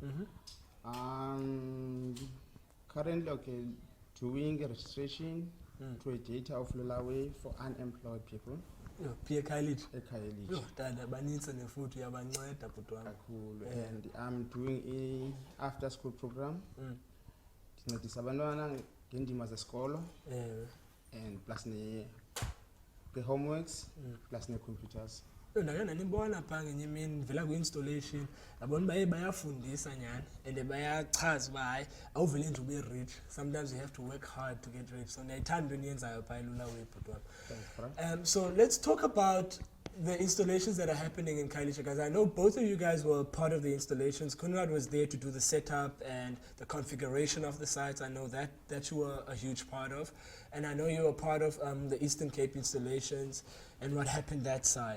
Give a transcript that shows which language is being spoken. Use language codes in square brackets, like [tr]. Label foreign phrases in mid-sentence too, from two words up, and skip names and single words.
[en] Currently doing a registration to a data of Lulaway for unemployed people. Khayelitsha. And I'm doing a after school program. [xh] Ndincedisa abantwana ngendima zesikolo [en] and plus the homeworks plus the computers. [xh] Ndake ndanibona phaa ngenye imini ndivela kwi-installation yabona uba bayafundisa nyhani and bayachaza uba hayi awuvele nje ube rich, [en] sometimes you have to work hard to get rich. [xh] So ndiyayithanda into eniyenzayo phaa elula webhutwana. [en] So let's talk about the installations that are happening in Khayelitsha, because I know both of you guys were part of the installations. Kunrad was there to do the setup and the configuration of the sites. I know that you were a huge part of. And I know you were part of the Eastern Cape installations and what happened that side.